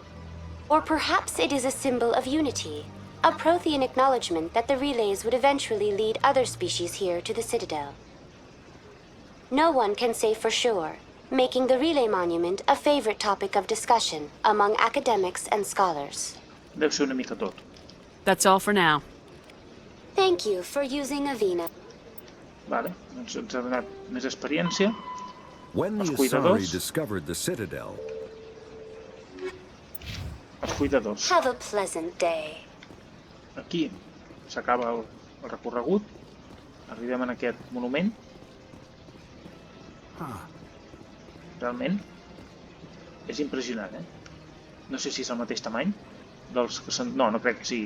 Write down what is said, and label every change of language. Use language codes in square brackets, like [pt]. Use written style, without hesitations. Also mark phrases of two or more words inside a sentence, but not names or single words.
[en] Or perhaps it is a symbol of unity, a Prothean acknowledgement that the relays would eventually lead other species here to the Citadel. No one can say for sure, making the relay monument a favorite topic of discussion among academics and scholars. [ca] Deu ser una mica tot. [en] That's all for now. Thank you for using Avina. [ca] Vale, doncs ens ha donat més experiència. [en] When the [ca] Els [en] Asari [ca] cuidadors. [en] discovered the Citadel, [ca] Els cuidadors. [en] Have a pleasant day. [ca] Aquí s'acaba el recorregut. Arribem en aquest monument. Realment és impressionant, No sé si és el mateix tamany dels que són... No, no crec que sigui.